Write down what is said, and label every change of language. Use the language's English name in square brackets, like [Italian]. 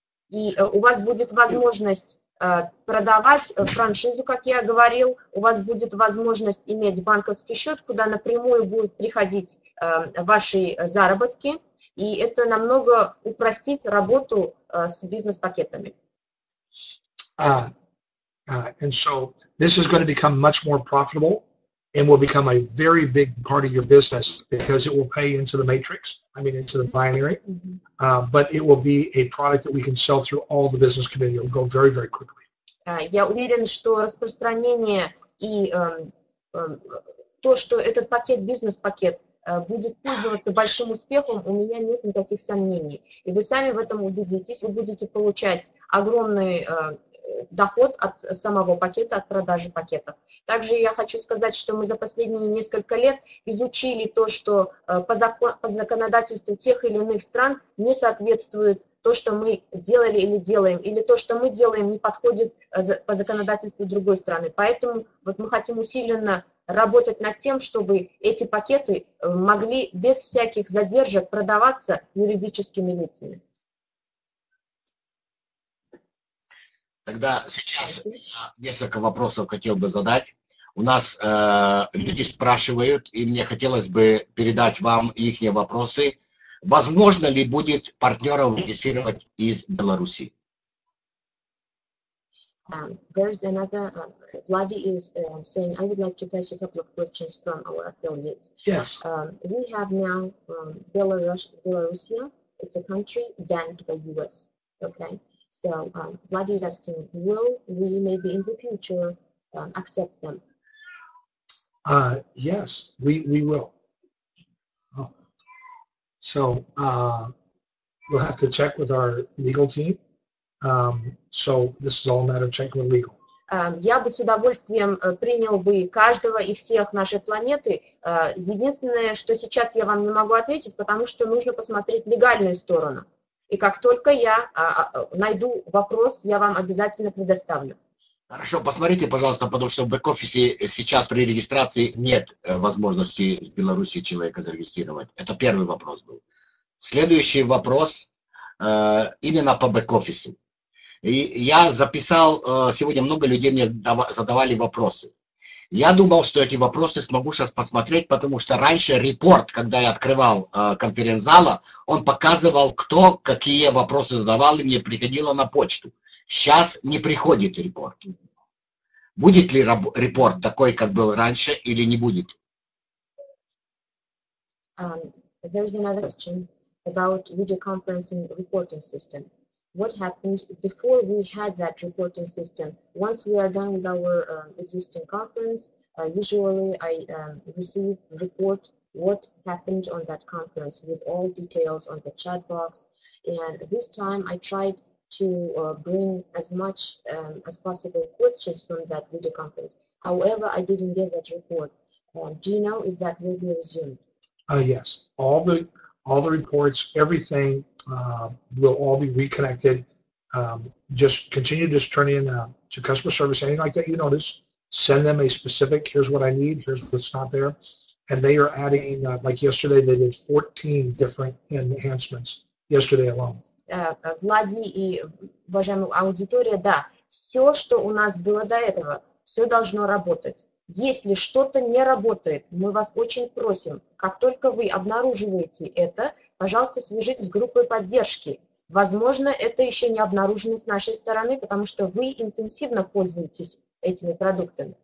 [Russian] И у вас будет возможность продавать франшизу, как я говорил, у вас будет возможность иметь банковский счет, куда напрямую будут приходить ваши заработки, и это намного упростит работу с бизнес-пакетами. [English] And so this is going to become much more profitable and will become a very big part of your business because it will pay into the matrix, into the binary, but it will be a product that we can sell through all the business community. It will go very, very quickly. [Russian] Я уверен, что распространение и то, что этот пакет, бизнес-пакет, будет пользоваться большим успехом, у меня нет никаких сомнений. И вы сами в этом убедитесь, вы будете получать огромный доход от самого пакета, от продажи пакетов. Также я хочу сказать, что мы за последние несколько лет изучили то, что по законодательству тех или иных стран не соответствует то, что мы делали или делаем, или то, что мы делаем, не подходит по законодательству другой страны. Поэтому вот мы хотим усиленно работать над тем, чтобы эти пакеты могли без всяких задержек продаваться юридическими лицами. Тогда сейчас несколько вопросов хотел бы задать. У нас люди спрашивают, и мне хотелось бы передать вам их вопросы. Возможно ли будет партнеров регистрировать из Беларуси? [English] There's another, Vladi is saying, I would like to pass a couple of questions from our affiliates. Yes. We have now Belarusia. It's a country banned by US. Okay. So Vladi is asking, will we maybe in the future accept them? Yes, we will. Oh. So we'll have to check with our legal team. So this is all a matter of checking with legal. [Russian] Я бы с удовольствием принял бы каждого и всех нашей планеты. Единственное, что сейчас я вам не могу ответить, потому что нужно посмотреть легальную сторону. И как только я найду вопрос, я вам обязательно предоставлю. Хорошо, посмотрите, пожалуйста, потому что в бэк-офисе сейчас при регистрации нет возможности с Беларуси человека зарегистрировать. Это первый вопрос был. Следующий вопрос именно по бэк-офису. И я записал, сегодня много людей мне задавали вопросы. Я думал, что эти вопросы смогу сейчас посмотреть, потому что раньше репорт, когда я открывал конференц-зала, он показывал, кто какие вопросы задавал, и мне приходило на почту. Сейчас не приходит репорт. Будет ли репорт такой, как был раньше, или не будет? [English] There's another question about video conferencing reporting system. What happened before we had that reporting system? Once we are done with our existing conference, usually I receive report what happened on that conference with all details on the chat box. And this time I tried to bring as much as possible questions from that video conference. However, I didn't get that report. Do you know if that will be resumed? Yes, all the reports, everything will all be reconnected. Just continue to turn in to customer service, anything like that you notice. Send them a specific, here's what I need, here's what's not there. And they are adding, like yesterday, they did 14 different enhancements yesterday alone. [Russian] Влади и уважаемая аудитория, да, все, что у нас было до этого, все должно работать. Если что-то не работает, мы вас очень просим, как только вы обнаруживаете это, пожалуйста, свяжитесь с группой поддержки. Возможно, это еще не обнаружено с нашей стороны, потому что вы интенсивно пользуетесь этими продуктами.